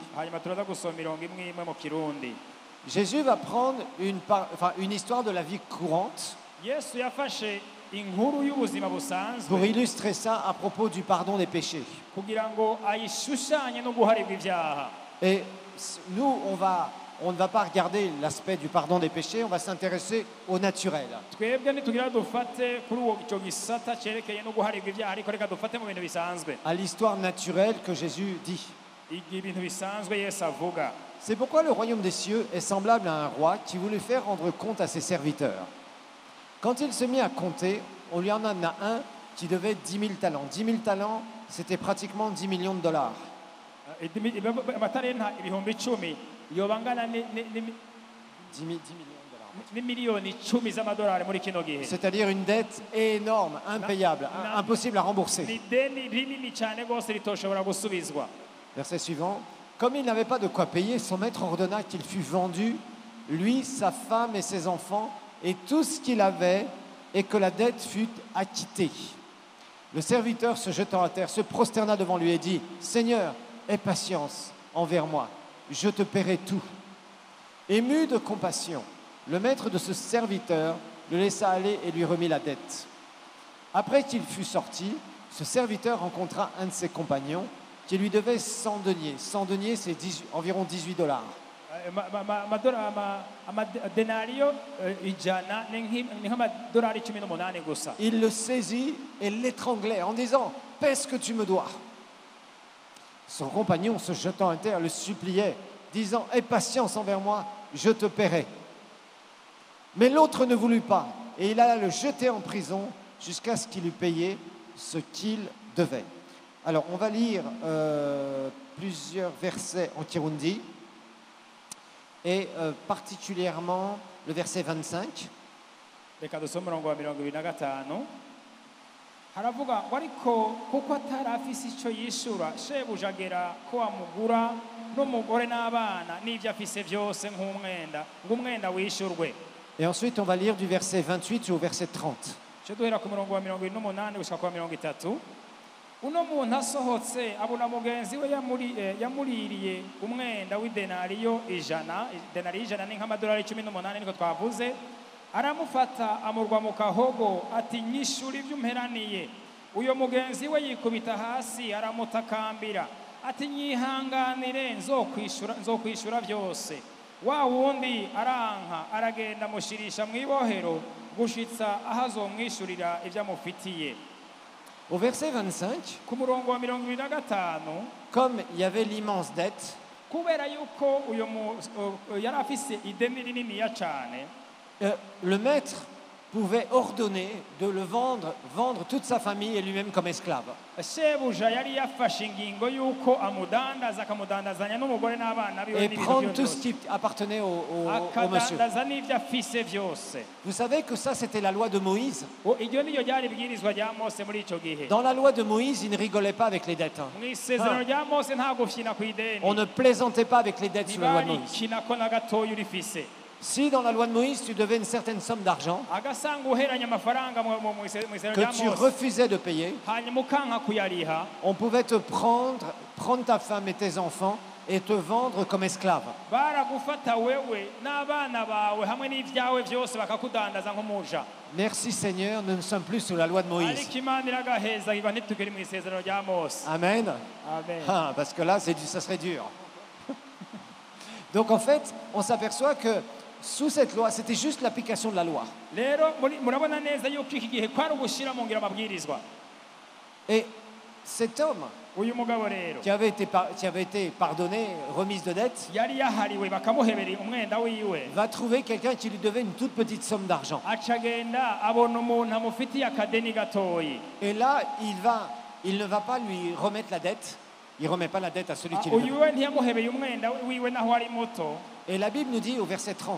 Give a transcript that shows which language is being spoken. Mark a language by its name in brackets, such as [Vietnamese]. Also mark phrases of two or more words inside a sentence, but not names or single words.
[Rundi] hanyuma turaza gusoma mirongo imwe imwe mu Kirundi. [French] Jésus va prendre une histoire de la vie courante [Rundi] Yesu yafashe inkuru y'ubuzima [French] pour [Rundi] busanzwe [French] illustrer ça à propos du pardon des péchés. [Rundi] kugira ngo ayishushanye no guharirwa ibyaha. [French] Et nous, on ne va pas regarder l'aspect du pardon des péchés, on va s'intéresser au naturel. [Rundi] Twebwe ntitugira dufate kuri uwo icyo gisata cyerekeye no guharirwa ibyaha, ariko reka dufate mu bintu bisanzwe, [French] À l'histoire naturelle que Jésus dit. [Rundi] ibintu bisanzwe Yesu avuga. [French] C'est pourquoi le royaume des cieux est semblable à un roi qui voulut faire rendre compte à ses serviteurs. Quand il se mit à compter, on lui en a un qui devait 10 000 talents. 10 000 talents, c'était pratiquement 10 millions de dollars. [Rundi] Amatarenta ibihumbi 10 yobangana [French] 10 millions de dollars. [Rundi] n'imiliyoni 10 z'amadolari muri kino gihe. [French] C'est-à-dire une dette énorme, impayable, impossible à rembourser. [Rundi] Ni deni rinini cyane rwose ritoshobora gusubizwa. [French] Verset suivant. Comme il n'avait pas de quoi payer, son maître ordonna qu'il fût vendu, lui, sa femme et ses enfants, et tout ce qu'il avait, et que la dette fût acquittée. Le serviteur, se jetant à terre, se prosterna devant lui et dit, « Seigneur, aie patience envers moi, je te paierai tout. » Ému de compassion, le maître de ce serviteur le laissa aller et lui remit la dette. Après qu'il fut sorti, ce serviteur rencontra un de ses compagnons qui lui devait 100 deniers. 100 deniers, c'est environ 18 dollars. [Rundi] Amadenariyo ijana ni nk'amadolari 18 gusa. [French] Il le saisit et l'étranglait en disant « Paie ce que tu me dois ». Son compagnon, se jetant à terre, le suppliait, disant « Aie patience envers moi, je te paierai ». Mais l'autre ne voulut pas, et il alla le jeter en prison jusqu'à ce qu'il eût payé ce qu'il devait. Alors, on va lire plusieurs versets en Kirundi, et particulièrement le verset 25. [Rundi] Reka dusome umurongo wa 25. haravuga ngo ariko kuko atari afise icyo yishura shebuja agera ko amugura n'umugore n'abana n'ibyo afise byose nk'umwenda ngo umwenda wishurwe. [French] Et ensuite, on va lire du verset 28 au verset 30. [Rundi] cyo duhera ku murongo wa 28 gushika ku wa 30. Uno muntu asohotse abona mugenzi we yamuririye umwenda w'idenariyo 100. Denariyo 100 ni nk'amadolari 18 niko twavuze. Aramufata amurwa mu kahogo ati nyishura ibyo umperaniye. Uyo mugenzi we yikubita hasi aramutakambira ati nyihanganire nzokwishura byose. Wa wundi aranka aragenda mushirisha mu ibohero gushitsa aho azomwishurira ibyo amufitiye. [French] Au verset 25, [Rundi] Ku murongo wa 25, [French] comme il y avait l'immense dette, [Rundi] kubera yuko uyo yari afise ideni rininiya cyane, [French] le maître pouvait ordonner de le vendre toute sa famille et lui-même comme esclave. [Rundi] shebuja yari yafashe ingingo yuko amudandaza akamudandazanya n'umugore n'abana biwe [French] Et [Rundi] n'ibintu [French] prendre tout [Rundi] byose, [French] ce qui appartenait au monsieur. [Rundi] akadandaza n'ibyo afise byose. [French] Vous savez que ça, c'était la loi de Moïse. [Rundi] Iryo niyo ryari ibwirizwa rya Mose muri icyo gihe. [French] Dans la loi de Moïse, il ne rigolait pas avec les dettes. Hein. [Rundi] Mu isezerano rya Mose nta gufyina ku ideni, [French] On ne plaisantait pas avec les dettes sous la loi de Moïse. [Rundi] ntibarikina ko na gatoya urifise. [French] Si dans la loi de Moïse, tu devais une certaine somme d'argent [Rundi] agasanga uheranye amafaranga mu isezerano [French] que [Rundi] rya [French] tu [Rundi] Mose [French] refusais de payer, [Rundi] hanyuma ukanka kuyariha, [French] on pouvait te prendre ta femme et tes enfants et te vendre comme esclave. [Rundi] baragufata wewe n'abana bawe hamwe n'ibyawe byose bakakudandaza nk'umuja. [French] Merci Seigneur, nous ne sommes plus sous la loi de Moïse. [Rundi] ariko Imana iragaheza iba ntitugere mu isezerano rya Mose. [French] Amen. [Rundi] Amen. [French] Ah, parce que là, ça serait dur. Donc en fait, on s'aperçoit que sous cette loi, c'était juste l'application de la loi. [Rundi] Rero murabona neza yuko iki gihe kwari ugushyira mu ngiro amabwirizwa. [French] Et cet homme [Rundi] Uyu mugabo rero [French] qui avait été pardonné, remise de dette, [Rundi] yari yahariwe bakamuhebera umwenda wiwe, [French] va trouver quelqu'un qui lui devait une toute petite somme d'argent. [Rundi] acagenda abona umuntu amufitiye akadeni gatoyi. [French] Et là, il ne va pas lui remettre la dette. Il ne remet pas la dette à celui qui lui [Rundi] uyu [French] devait. [Rundi] we ntiyamuhebeye umwenda wiwe naho ari muto. [French] Et la Bible nous dit au verset 30,